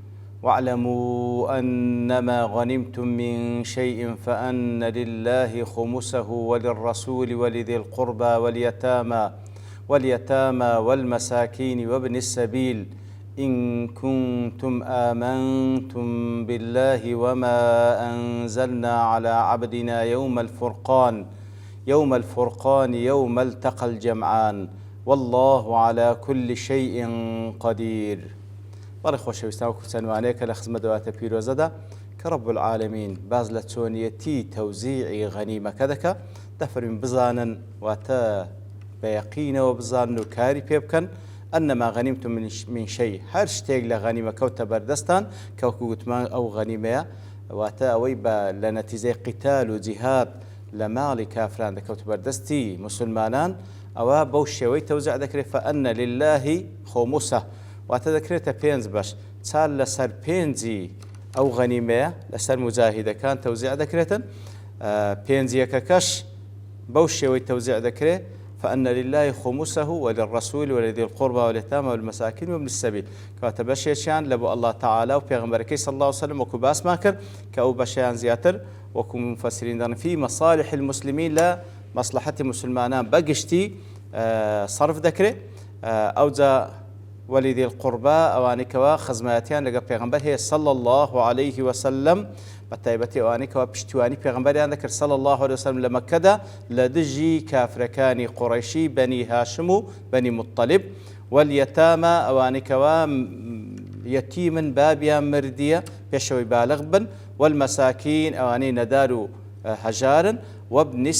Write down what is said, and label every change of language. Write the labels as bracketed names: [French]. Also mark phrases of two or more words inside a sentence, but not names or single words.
[Arabic] واعلموا أنما غنمتم من شيء فأن لله خمسه وللرسول ولذي القربى واليتامى والمساكين وابن السبيل إن كنتم آمنتم بالله وما أنزلنا على عبدنا يوم الفرقان يوم التقى الجمعان والله على كل شيء قدير. [Central Kurdish] بەڵێ خۆشەویستان و کورتانوانەیە کە لە خزمەت دەواتە پیرۆزەدا کە [Arabic] رب العالمین [Central Kurdish] باز لە چۆنیەتی تەوزیعی غەنیمەکە دەکا دەفەرمین بزانن واتە بە یەقینەوە بزانن و کاری پێ بکەن [Arabic] ئەنەما غەنیمتم من شەی [Central Kurdish] هەر شتێک لە غەنیمە کەوتە بەردەستان کەوەکو گوتمان ئەو غەنیمەیە واتە ئەوەی لە نەتیجەی قیتال و جیهاد لە ماڵی کافران دەکەوتە بەردەستی مسلمانان ئەوە بەو شێوەی تەوزیع دەکرێت [Arabic] فەئەنە للهی خۆموسە [Central Kurdish] واتە دەکرێتە پێنج بەش چال لەسەر پێنجی ئەو غەنیمەیە لەسەر مجاهیدەکان تەوزیع دەکرێتن پێنجیەکەکەش بەو شێوەی تەوزیع دەکرێت [Arabic] فأن لله خمسه وللرسول ولذي القربى واليتامى والمساكين وابن السبيل [Central Kurdish] کەواتە بەشێکیان لە بۆ الله تعالى و پێغەمبەرەکەی [Arabic] صلى الله عليه وسلم [Central Kurdish] وەکو باسمان کرد کە ئەو بەشیان زیاتر وەکو مفەسرین دەڵێن في [Arabic] مصالح المسلمين [Central Kurdish] لە مەصلحەتی مسلمانان بەگشتی صرف دەکرێت ئەوجا [Arabic] ولذي القربى [Central Kurdish] ئەوانێکەوە خزمەتیان لەگە پێغەمبەر هەیە [Arabic] صلى الله عليه وسلم [Central Kurdish] بەتایبەتی ئەوانێکەوە پشتیوانی پێغەمبەریان دەکرد [Arabic] صلى الله عليه وسلم [Central Kurdish] لە مەککەدا لە دژی کافرەکانی قوڕەیشی بەنی هاشم و بەنی مطەلیب واليتامى ئەوانێکەوە یەتیمن بابیان مردیە پێشەوەی بالغ بن والمساکین ئەوانەی نەدار و هەژارن وابن